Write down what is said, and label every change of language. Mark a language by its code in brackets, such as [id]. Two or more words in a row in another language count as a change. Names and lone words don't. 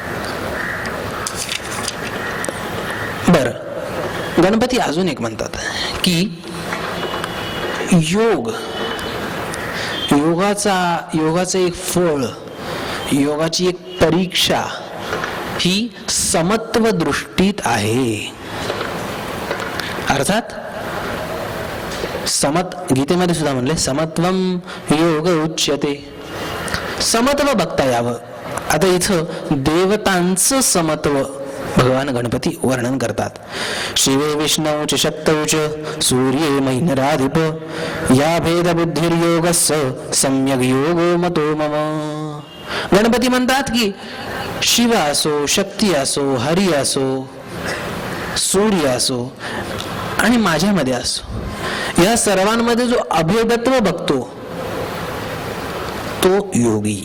[mr] बरं, गणपती अजून एक म्हणतात की योगाचं एक फळ, योगाची एक परीक्षा ही समत्व दृष्टीत आहे. अर्थात गीतेमध्ये सुद्धा म्हणले [sa] समत्वम योग उच्यते. [mr] समत्व बघता यावं. आता इथं देवतांचं समत्व भगवान गणपती वर्णन करतात. [sa] शिवे विष्णू च शक्तौ च सूर्ये मैनराधिप या भेद बुद्धिर्योगस्य सम्यक योगो मतो मम. [mr] गणपती म्हणतात की शिव असो, शक्ती असो, हरी असो, सूर्य असो आणि माझ्यामध्ये असो, या सर्वांमध्ये जो अभेदत्व बघतो तो योगी.